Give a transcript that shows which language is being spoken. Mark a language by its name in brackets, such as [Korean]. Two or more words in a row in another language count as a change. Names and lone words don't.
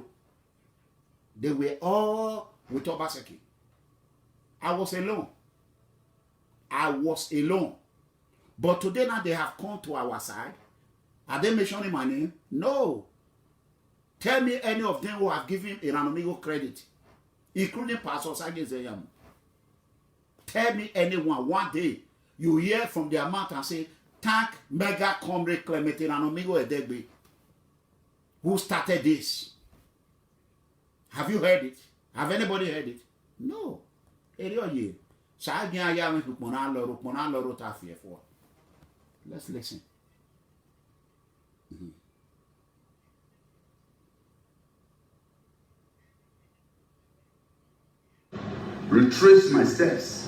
[English] They were all with Obaseki. I was alone. But today now they have come to our side. Are they mentioning my name? No. Tell me any of them who have given ERANOMIGHO credit, including Pastor IZE-IYAMU. Tell me anyone, one day, you hear from their mouth and say, thank MEGACOMRADE Clement ERANOMIGHO EDEGBE, who started this. Have you heard it? Have anybody heard it? No. Let's listen. Retrace my steps.